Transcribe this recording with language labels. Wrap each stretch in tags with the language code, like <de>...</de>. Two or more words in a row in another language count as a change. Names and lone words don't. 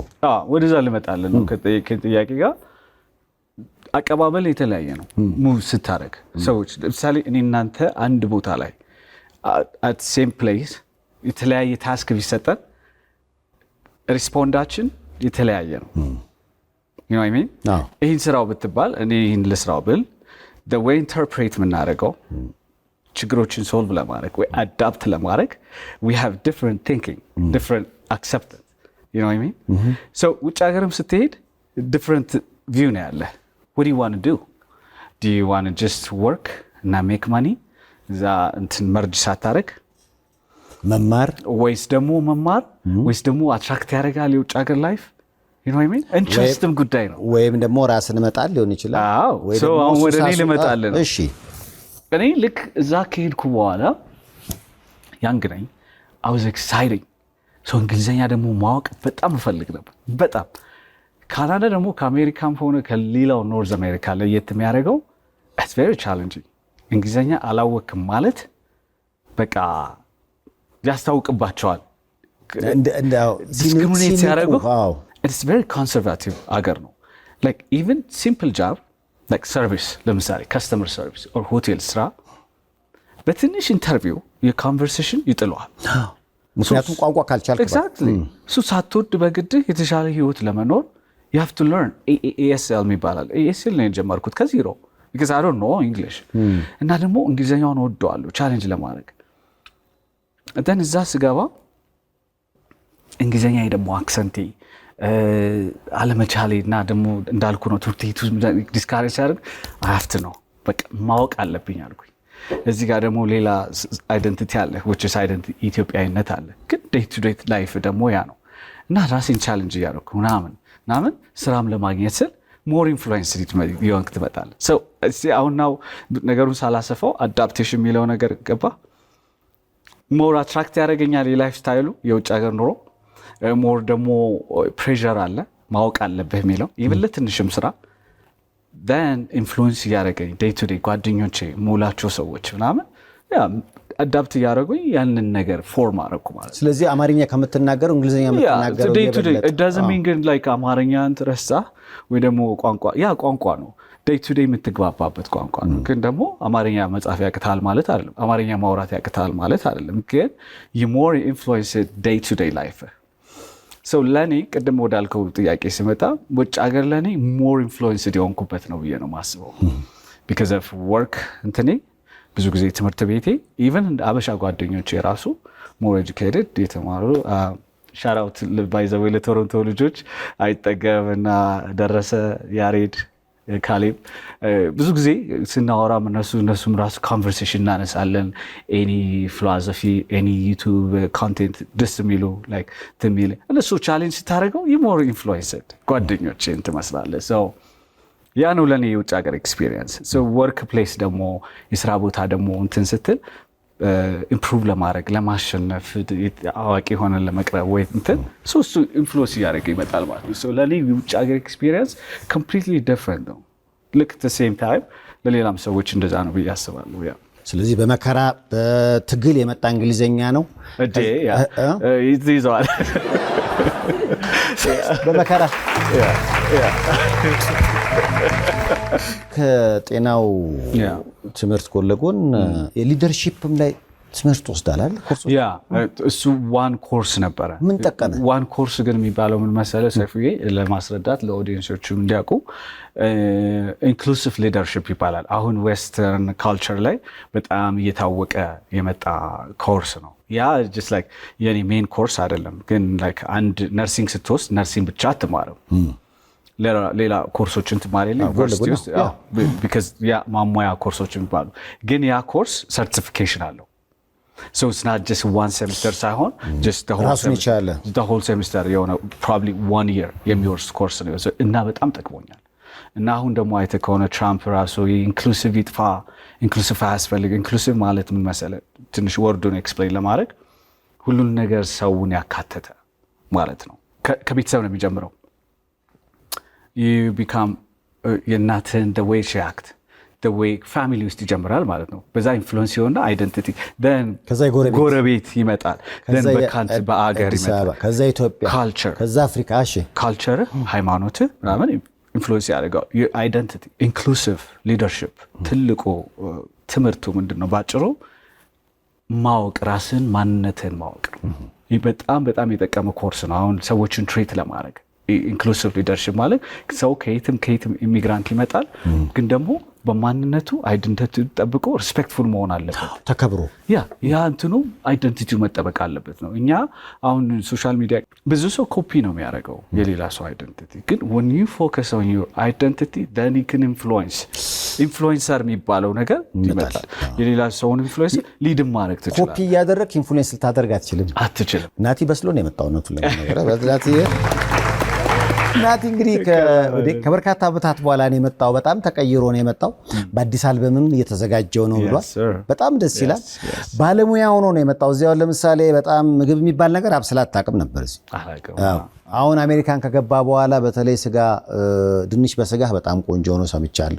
<am>ወደዛ ልመጣለን ነው ከጥያቄ ጋር አቀባበል የተለያየ ነው። ሙቭ ስታረግ ሰዎች ለምሳሌ እኔ እናንተ አንድ ቦታ ላይ</am> <en>at same place</en> <am>የተለያየ ታስክ ቢሰጠን ሪስፖንዳችን የተለያየ ነው።</am> <en>you know what I mean</en> <am>ይህን ስራው ብትባል እኔ ይህን ልስራው ብል</am> <en>the way interpret</en> <am>የምናደርገው ችግሮችን ሶልቭ ለማድረግ ወይ አዳፕት ለማድረግ</am> <en>we have different thinking different acceptance you know what I mean so</en> <am>ውጭ ሀገርም ስትሄድ</am> <en>different view</en> <am>ነው ያለ</am> <en>what do you want to do you want to just work</en> <am>እና</am> <en>make money</en> <am>እዛ እንትን መርጅ ሳታረግ መማር ወይስ ደግሞ አትራክት ያደርጋል የውጭ ሀገር ላይፍ</am> <en>you know what I mean</en> <am>ኢንትረስትም ጉዳይ ነው ወይም ደግሞ ራስን መጣል ሊሆን ይችላል ወይ ደግሞ ወደ እኔ ልመጣለን። እሺ እኔ ልክ እዛ ከሄድኩ በኋላ ያንግ ነኝ</am> <en>I was excited so</en> <am>እንግሊዘኛ ደግሞ ማወቅ በጣም እፈልግ ነበር በጣም። ካናዳ ደግሞ ከአሜሪካም ሆነ ከሌላው ኖርዝ አሜሪካ ለየት የሚያደርገው</am> <en>it's very challenging</en> <am>እንግሊዘኛ አላወቅም ማለት በቃ ያስታውቅባቸዋል ዲስክሪሚኔት ሲያደርጉ</am> <en>it's very conservative</en> <am>አገር ነው</am> <en>like even simple job like service</en> <am>ለምሳሌ</am> <en>customer service or hotel</en> <am>ስራ በትንሽ ኢንተርቪው የኮንቨርሴሽን ይጥለዋል ምክንያቱም ቋንቋ ካልቻልክ</am> <en>exactly so</en> <am>ሳትወድ በግድህ የተሻለ ህይወት ለመኖር</am> <en>you have to learn ASL</en> <am>የሚባላል ASL ነው የጀመርኩት ከዜሮ</am> <en>because I don't know English</en> <am>እና ደግሞ እንግሊዘኛውን ወደዋለሁ ቻሌንጅ ለማድረግ then እዛ ስገባ እንግሊዘኛ ደግሞ አክሰንቴ አለመቻሌ እና ደግሞ እንዳልኩ ነው ትርቴቱ ዲስካሬጅ ሲያደርግ</am> <en>I have to know</en> <am>በቃ ማወቅ አለብኝ አልኩኝ። እዚህ ጋር ደግሞ ሌላ አይደንቲቲ አለ</am> <en>which is identity</en> <am>ኢትዮጵያዊነት አለ ግን</am> <en>day to day life</en> <am>ደግሞ ያ ነው እና ራሴን ቻሌንጅ እያደረኩ ምናምን ስራም ለማግኘት ስል</am> <en>more influence</en> <am>ይሆንክ ትመጣለህ። so አሁን ነው ነገሩን ሳላሰፋው አዳፕቴሽን የሚለው ነገር ገባ</am> <en>more attract</en> <am>ያደርገኛል የላይፍ ስታይሉ የውጭ ሀገር ኑሮ more ደግሞ ፕሬሸር አለ ማወቅ አለብህ የሚለው ይብለ ትንሽም ስራ then ኢንፍሉዌንስ እያደረገኝ</am> <en>day to day</en> <am>ጓደኞቼ ሙላቸው ሰዎች ምናምን አዳፕት እያደረጉኝ ያንን ነገር ፎርም አደረኩ ማለት ነው። ስለዚህ አማርኛ ከምትናገረው እንግሊዝኛ የምትናገረው</am> <en>it doesn't mean</en> <am>ግን like አማርኛ እንትረሳ ወይ ደግሞ ቋንቋ ነው</am> <en>day to day</en> <am>የምትግባባበት ቋንቋ ነው። ግን ደግሞ አማርኛ መጻፍ ያቅታል ማለት አይደለም፣ አማርኛ ማውራት ያቅታል ማለት አይደለም። ግን</am> <en>you more influence day to day life</en> <am>so ለኔ ቅድም ወዳልከው ጥያቄ ሲመጣ ውጭ ሀገር ለኔ</am> <en>more influenced</en> <am>የሆንኩበት ነው ብዬ ነው ማስበው</am> <en>because of work</en> <am>እንትኔ ብዙ ጊዜ ትምህርት ቤቴ ኢቨን አበሻ ጓደኞቼ የራሱ</am> <en>more educated</en> <am>የተማሩ</am> <en>shout out by the way</en> <am>ለቶሮንቶ ልጆች አይጠገብና ደረሰ ያሬድ ካሌብ ብዙ ጊዜ ስናወራ እነሱም ራሱ ኮንቨርሴሽን እናነሳለን</am> <en>any philosophy any YouTube content</en> <am>ደስ የሚሉ ላይክ ትሚል እነሱ ቻሌንጅ ስታደርገው</am> <en>more influenced</en> <am>ጓደኞቼ እንትመስላለህ so ያ ነው ለኔ የውጭ ሀገር ኤክስፒሪየንስ so</am> <en>work place</en> <am>ደግሞ የስራ ቦታ ደግሞ እንትን ስትል ኢምፕሩቭ ለማድረግ ለማሸነፍ አዋቂ ሆነን ለመቅረብ ወይ እንትን እሱ ኢንፍሉዌንስ እያደረገ ይመጣል ማለት ነው so ለኔ የውጭ ሀገር ኤክስፒሪየንስ</am> <en>completely different</en> <am>ነው ልክ</am> <en>the same time</en> <am>ለሌላም ሰዎች እንደዛ ነው ብዬ አስባለሁ ያ ስለዚህ በመከራ በትግል የመጣ እንግሊዘኛ ነው እዴ ያ ይዘዋል በመከራ ከጤናው ትምህርት ጎን ለጎን የሊደርሺፕም ላይ ትምህርት ወስዳላል ኮርሶች ያ እሱ</am> <en>one course</en> <am>ነበረ ምን ጠቀመ</am> <en>one course</en> <am>ግን የሚባለው ምን መሰለ ሰፊዬ ለማስረዳት ለኦዲየንሶቹ እንዲያውቁ</am> <en>inclusive leadership</en> <am>ይባላል አሁን</am> <en>western culture</en> <am>ላይ በጣም እየታወቀ የመጣ ኮርስ ነው ያ</am> <en>just like</en> <am>የኔ</am> <en>main course</en> <am>አይደለም ግን like አንድ ነርሲንግ ስትወስድ ነርሲንግ ብቻ አትማርም ሌላ ኮርሶችን ትማሪያለህ ዩኒቨርሲቲ ውስጥ because ያ ማሟያ ኮርሶች የሚባሉ ግን ያ ኮርስ ሰርቲፊኬሽን አለው</am> <en>so it's not just one semester ሳይሆን just the whole semester የሆነ probably 1 year የሚወርስ ኮርስ</en> <am>ነው እና በጣም ጠቅሞኛል እና አሁን ደግሞ አይተህ ከሆነ ትራምፕ ራሱ ኢንክሉሲቭ ይጥፋ ኢንክሉሲቭ አያስፈልግ ኢንክሉሲቭ ማለት ምን መሰለህ ትንሽ ወርዱን ኤክስፕሌን ለማድረግ ሁሉን ነገር ሰውን ያካተተ ማለት ነው ከቤተሰብ ነው የሚጀምረው</am> <en>you become</en> <am>የእናትህን</am> <en>the way she act the way family</en> <am>ውስጥ ይጀምራል ማለት ነው በዛ ኢንፍሉዌንስ ይሆንና አይደንቲቲ then ከዛ ጎረቤት ይመጣል then በካንትሪ በአገር ይመጣል ከዛ ኢትዮጵያ ካልቸር ከዛ አፍሪካ እሺ ካልቸር ሃይማኖት ምናምን ኢንፍሉዌንስ ያደርጋል አይደንቲቲ</am> <en>inclusive leadership</en> <am>ትልቁ ትምህርቱ ምንድነው ባጭሩ ማወቅ ራስን ማንነትን ማወቅ በጣም በጣም የጠቀመ ኮርስ ነው አሁን ሰዎችን ትሪት ለማድረግ</am> <en>inclusive leadership</en> <am>ማለት ሰው ከየትም ኢሚግራንት ይመጣል ግን ደግሞ በማንነቱ አይደንቲቲ ጠብቆ ሪስፔክትፉል መሆን አለበት ተከብሮ ያ እንትኑ አይደንቲቲው መጠበቅ አለበት ነው እኛ አሁን</am> <en>social media</en> <am>ብዙ ሰው ኮፒ ነው የሚያደርገው የሌላ ሰው አይደንቲቲ ግን</am> <en>when you focus on your identity then you can</en> <am>ኢንፍሉዌንሰር የሚባለው ነገር ይመጣል የሌላ ሰውን ኢንፍሉዌንስ ሊድ ማድረግ ትችላለህ ኮፒ እያደረክ ኢንፍሉዌንስ ልታደርግ አትችልም ናቲ በስሎ ነው የመጣው ነው ለነገር ናቲ እንግዲህ ከበርካታ ዓመታት በኋላ ነው የመጣው በጣም ተቀይሮ ነው የመጣው በአዲስ አልበምም እየተዘጋጀው ነው ብሏል በጣም ደስ ይላል ባለሙያ ሆኖ ነው የመጣው እዚያው ለምሳሌ በጣም ምግብ የሚባል ነገር አብስላት ታቅም ነበር እዚህ አሁን አሜሪካን ከገባ በኋላ በተለይ ስጋ ድንች በስጋ በጣም ቆንጆ ሆኖ ሰምቻለሁ</am>